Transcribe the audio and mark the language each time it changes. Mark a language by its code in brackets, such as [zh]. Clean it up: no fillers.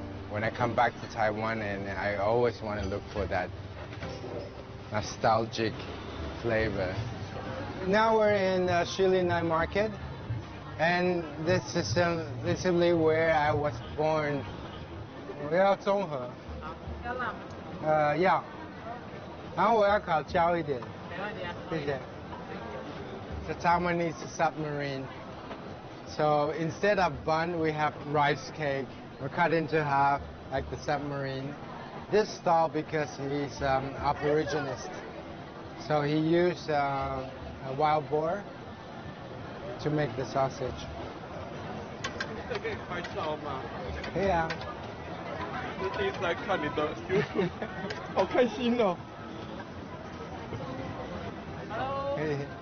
[en] When I come back to Taiwan, and I always want to look for that nostalgic flavor. Now we're in Shili Night Market. And this is literally where I was born. [zh] 我要综合。要。然后我要烤焦一点。 [en] The Taiwanese submarine. So instead of bun, we have rice cake. We're cut into half, like the submarine. This stall, because he's aboriginist, so he used a wild boar to make the sausage. [zh] 这可以拍照吗？可以啊。这第一次来看你的 YouTube， 好开心哦。 Hello。 可以。